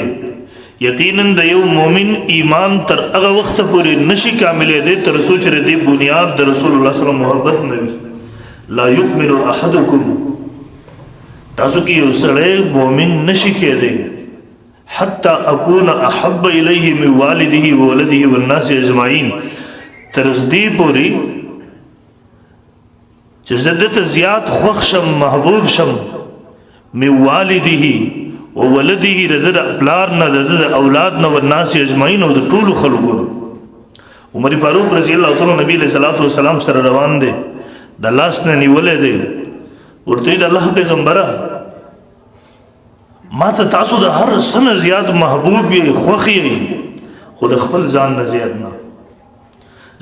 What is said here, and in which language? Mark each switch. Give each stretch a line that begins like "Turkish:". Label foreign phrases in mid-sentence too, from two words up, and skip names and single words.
Pashto: یقیناً د یو مومن ایمان تر هغه وخت پورې نشي کاملې دی تر څو چې د بنیاد د رسول الله صلی الله علیه وسلم محبت نه وي.
Arabic: لا یؤمن احدکم
Pashto: تاسو کې یو سړی مومن نشي کېدی
Arabic: حتی اکون احب الیه من والده وولده والناس اجمعین
Pashto: تر دې پورې چې زه دته زیات خوښ شم، محبوب شم
Arabic: من والده وولده
Pashto: د ده د پلار نه، د ده د اولاد نه،
Arabic: والناس اجمعین
Pashto: او د ټولو خلکو نه. عمر فاروق رضی الله تعالی نبی علیہ الصلوۃ والسلام سره روان دی، د لاس نه نیولې دی، ورته د الله پیغمبره ما ته تاسو د هر څه نه زیات محبوب یې، خوښ یې، خو د خپل ځان نه زیات نه.